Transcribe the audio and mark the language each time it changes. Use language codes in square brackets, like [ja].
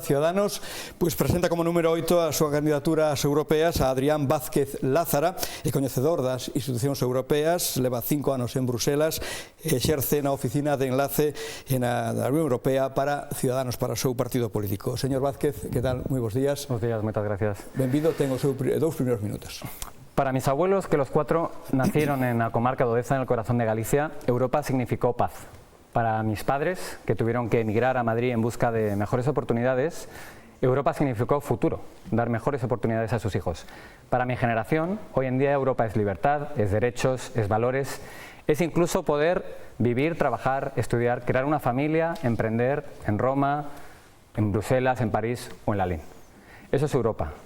[gl] Ciudadanos, pues presenta como número 8 a súa candidatura ás europeas a Adrián Vázquez Lázara, é coñecedor das institucións europeas, leva 5 anos en Bruselas, exerce na oficina de enlace da Unión Europea para Ciudadanos, para o seu partido político. Señor Vázquez, que tal? Moi bons días. Bons días, moitas gracias. Benvido, ten os seus 2 primeiros minutos. [es] Para mis abuelos, que los 4 nacieron en la comarca de Odeza, en el corazón de Galicia, Europa significó paz. Para mis padres, que tuvieron que emigrar a Madrid en busca de mejores oportunidades, Europa significó futuro, dar mejores oportunidades a sus hijos. Para mi generación, hoy en día Europa es libertad, es derechos, es valores, es incluso poder vivir, trabajar, estudiar, crear una familia, emprender en Roma, en Bruselas, en París o en Lalín. Eso es Europa.